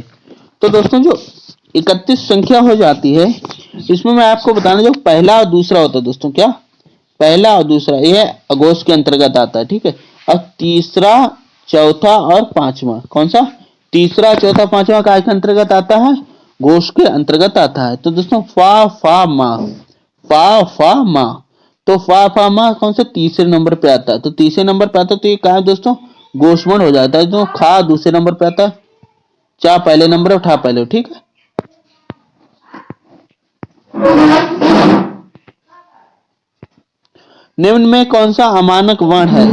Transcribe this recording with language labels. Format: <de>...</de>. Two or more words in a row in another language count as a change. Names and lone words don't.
<hi>तो दोस्तों जो 31 संख्या हो जाती है इसमें मैं आपको बताना जो पहला और दूसरा होता है दोस्तों। क्या? पहला और दूसरा यह अघोष के अंतर्गत आता है। ठीक है, और तीसरा चौथा और पांचवा कौन सा? तीसरा चौथा पांचवा काय के अंतर्गत आता है? घोष के अंतर्गत आता है। तो दोस्तों फा फा मा, फा फा मा। तो फा फा मा कौन से? तीसरे नंबर पे आता है। तो तीसरे नंबर पे आता है तो ये क्या है दोस्तों? घोष वर्ण हो जाता है। तो खा दूसरे नंबर पे आता है, चा पहले नंबर और ठा पहले। ठीक है, निम्न में कौन सा अमानक वर्ण है?</hi>